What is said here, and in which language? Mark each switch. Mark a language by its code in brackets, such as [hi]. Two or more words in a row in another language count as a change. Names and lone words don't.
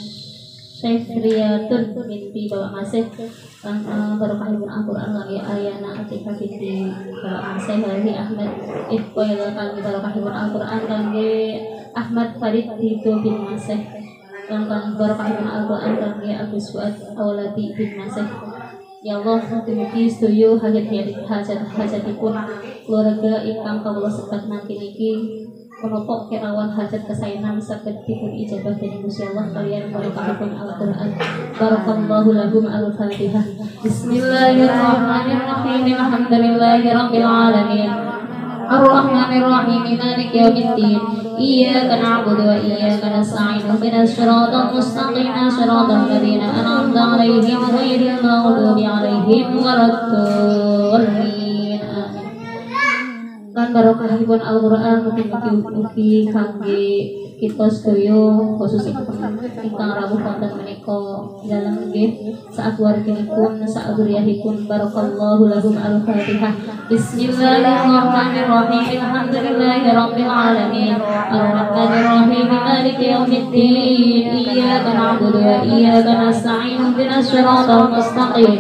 [jv] Syefriyatun binti Bapak Maseh, barokahipun Al-Qur'an kangge Aryana Atika binti Bapak Maseh, Hari Ahmad Iqbal kangge barokahipun Al-Qur'an kangge Ahmad Farid Tito bin Maseh, tentang barokahipun Al-Qur'an kangge Agus Fuad Awladi bin Maseh. Ya Allah, mugi-mugi sedaya hajat-hajatipun keluarga ingkang kawula sebat nanti niki menapa kirawan hajat kesaenan saged dipun ijabah dening Gusti Allah kaliyan barokahipun Al-Qur'an. [ar] بارك الله لهم الفاتحة. بسم الله الرحمن الرحيم الحمد لله رب العالمين. الرحمن الرحيم مالك يوم الدين. إياك نعبد وإياك نستعين اهدنا الصراط المستقيم. صراط الذين أنعمت عليهم غير المغضوب عليهم ولا الضالين. Amin. [jv] Lan barokahipun Al-Qur'an mugi-mugi kangge kita sedaya khususipun ingkang rawuh wonten menika dalem nggih saat warginipun saat dzurriyyahipun. [ar] بارك الله لهم الفاتحة. بسم الله الرحمن الرحيم الحمد لله رب العالمين. الرحمن الرحيم مالك يوم الدين. إياك نعبد وإياك نستعين اهدنا الصراط المستقيم.